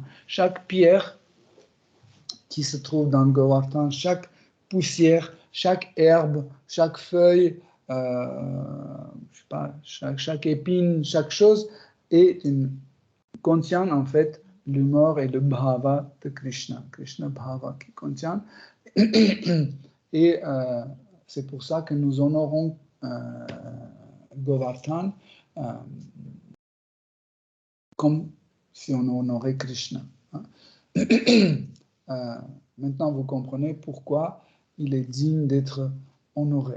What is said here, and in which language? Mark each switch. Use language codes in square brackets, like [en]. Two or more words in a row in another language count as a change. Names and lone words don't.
[fr] Chaque pierre qui se trouve dans Govardhan, chaque poussière, chaque herbe, chaque feuille, je sais pas, chaque épine, chaque chose contient en fait l'humeur et le bhava de Krishna, Krishna bhava qui contient. Et c'est pour ça que nous honorons Govardhan comme si on honorait Krishna. Maintenant, vous comprenez pourquoi il est digne d'être honoré.